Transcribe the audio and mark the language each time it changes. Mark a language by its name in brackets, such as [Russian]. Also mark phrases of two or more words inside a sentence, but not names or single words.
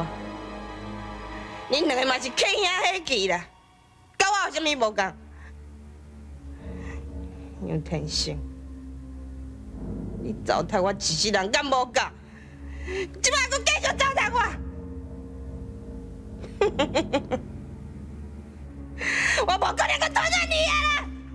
[Min Nan Chinese] 恁两个嘛是客兄伙计啦，甲我有啥物无共？杨天生，你糟蹋我一世人，敢无共？即摆佫继续糟蹋我！我无可能佫拖着你啊啦！